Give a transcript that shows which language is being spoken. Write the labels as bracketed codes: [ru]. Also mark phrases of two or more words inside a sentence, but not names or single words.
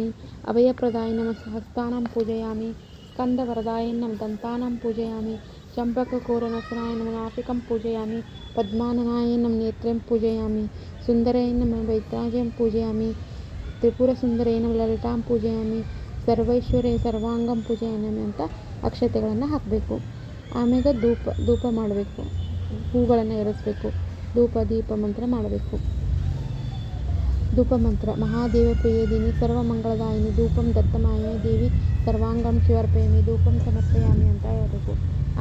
[sa] ಅಭಯಪ್ರದಾಯ ನಮ ಸಹಸ್ತಾನಂ ಪೂಜಯಾಮಿ ಸ್ಕಂದವರದಾಯ ನಮ ದಂತಾನಂ ಪೂಜಯಾಮಿ ಚಂಪಕಕೋರನಸನಾಯ ನಮ ನಾಸಿಕಂ ಪೂಜಯಾಮಿ ಪದ್ಮಾನನಾಯ ನಮ ನೇತ್ರಂ ಪೂಜಯಾಮಿ ಸುಂದರಾಯ ನಮ ವೈದ್ರಾಜಂ ಪೂಜಯಾಮಿ ತ್ರಿಪುರಸುಂದರೇ ನಮ ಲಲಿತಾಂ ಪೂಜಯಾಮಿ ಸರ್ವೈಶ್ವರ್ಯ ಸರ್ವಾಂಗಂ ಪೂಜಯಾಮಿ [kn] ಅಂತ ಅಕ್ಷತೆಗಳನ್ನು ಹಾಕಬೇಕು. ಆಮೇಲೆ ಧೂಪ ಮಾಡಬೇಕು. ಹೂಗಳನ್ನು ಏರಿಸಬೇಕು. ಧೂಪ ದೀಪ ಮಂತ್ರ ಮಾಡಬೇಕು. [sa] ಧೂಪ ಮಂತ್ರ ಮಹಾದೇವ ಪ್ರಿಯದಿನಿ ಸರ್ವಮಂಗಳದಾಯಿನಿ ಧೂಪಂ ದತ್ತಮಾಯ ದೇವಿ ಸರ್ವಾಂಗಂ ಶಿವರ್ಪಯಾಮಿ ಧೂಪಂ ಸಮರ್ಪಯಾಮಿ [kn] ಅಂತ ಹೇಳಬೇಕು.